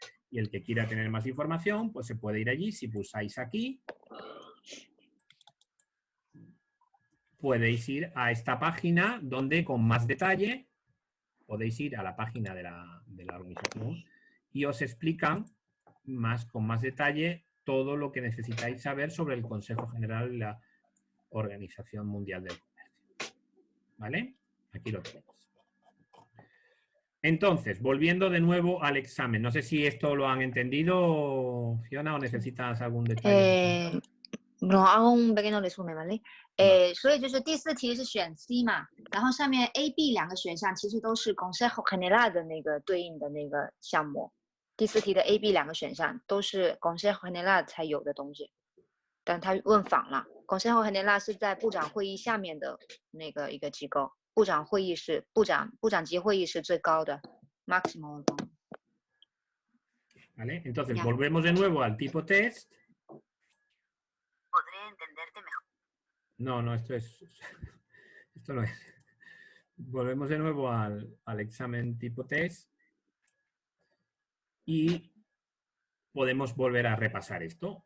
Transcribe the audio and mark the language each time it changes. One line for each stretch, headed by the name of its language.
Spanish: Y el que quiera tener más información, pues se puede ir allí. Si pulsáis aquí, podéis ir a esta página donde con más detalle podéis ir a la página de la organización y os explican con más detalle todo lo que necesitáis saber sobre el Consejo General de la Organización Mundial del Comercio. ¿Vale? Aquí lo tenéis. Entonces, volviendo de nuevo al examen. No sé si esto lo han entendido, Fiona, o necesitas algún detalle. No, hago un pequeño resumen, ¿vale?
Chinese: 所以就是第4题是选 C 嘛，然后上面 A、B 2个选项其实都是 Consejo General 的那个对应的那个项目。第4题的 A、B 2个选项都是 Consejo General 才有的东西，但他问反了。 Consejo General 是在部长会议下面的那个一个机构，部长级会议是最高的 máximo。
Spanish: ¿Vale? Entonces, volvemos de nuevo al tipo test. Podré entenderte mejor. No, esto no es. Volvemos de nuevo al examen tipo test y podemos volver a repasar esto.